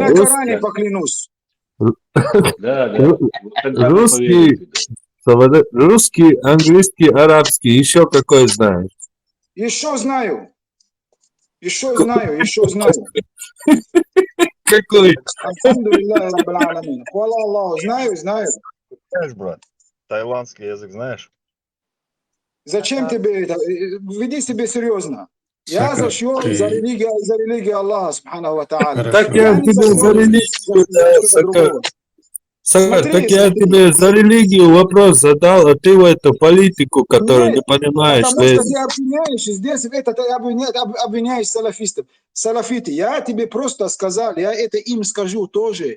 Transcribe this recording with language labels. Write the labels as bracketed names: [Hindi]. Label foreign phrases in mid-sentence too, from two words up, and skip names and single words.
[Russian] на Коране поклянусь. Да. Вот тогда мы Русский, поверим тебе. русский, английский, арабский, еще какой знаешь? Еще знаю. Какой? [Arabic] الحمد لله رب العالمين. [Russian] Хвала Аллаху. Знаю. Знаешь, брат, таиландский язык знаешь? Зачем тебе это? Веди себя серьезно. Я Сакар, зашел за религию Аллаха, [Arabic] سبحانه وتعالى. [Russian] Так я не тебе зашел за религию, за что-то Сака. другого. Сака, Смотри, так я тебе за религию вопрос задал, а ты в эту политику, которую не Нет, понимаешь, потому что лезешь. ты обвиняешь, и здесь это ты обвиняешь салафистов. Салафиты, я тебе просто сказал, я это им скажу тоже.